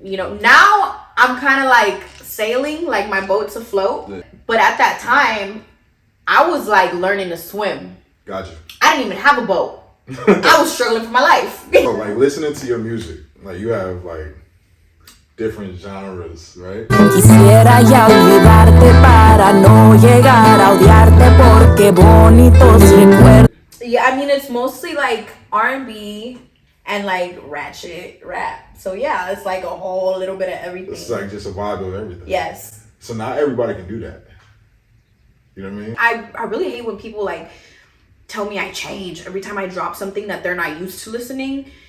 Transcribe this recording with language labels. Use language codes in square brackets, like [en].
[en] You know, now I'm kind of like sailing, like my boat's afloat. Yeah. But at that time, I was like learning to swim. Gotcha. I didn't even have a boat. I was struggling for my life. So, like, listening to your music, like, you have like different genres, right? [es] Quisiera ya olvidarte para no llegar a odiarte porque bonitos recuerdos. [en] Yeah, I mean, it's mostly like R&B and like ratchet rap. So yeah, it's like a whole little bit of everything. It's like just a vibe of everything. Yes. So not everybody can do that. You know what I mean? I really hate when people like tell me I change every time I drop something that they're not used to listening.